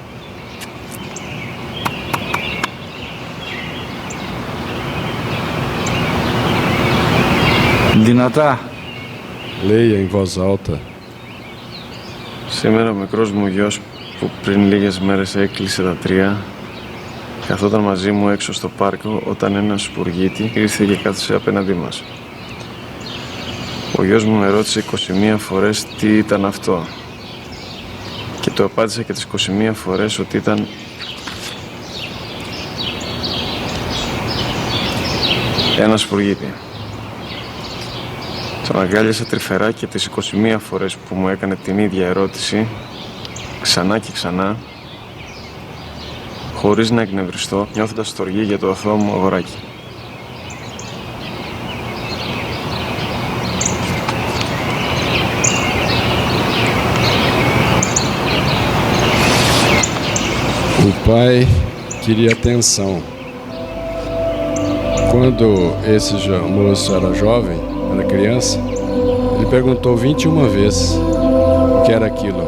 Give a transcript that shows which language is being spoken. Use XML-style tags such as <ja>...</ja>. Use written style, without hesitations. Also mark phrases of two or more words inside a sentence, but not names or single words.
<el>Δυνατά.</el> <pt>Leia em voz alta.</pt> <el>Σήμερα ο μικρός μου γιος που πριν λίγες μέρες έκλεισε τα 3 καθόταν μαζί μου έξω στο πάρκο όταν ένα σπουργίτι ήρθε και κάθισε απέναντί μας. Ο γιος μου με ρώτησε 21 φορές τι ήταν αυτό. Και του απάντησα και τις 21 φορές ότι ήταν ένα σπουργίτη. Τον αγκάλιασα τρυφερά και τις 21 φορές που μου έκανε την ίδια ερώτηση, ξανά και ξανά, χωρίς να εκνευριστώ, νιώθοντας στοργή για το αθώο μου αγοράκι.</el> <pt>O pai queria atenção. Quando esse moço era jovem, era criança, ele perguntou 21 vezes o que era aquilo.</pt>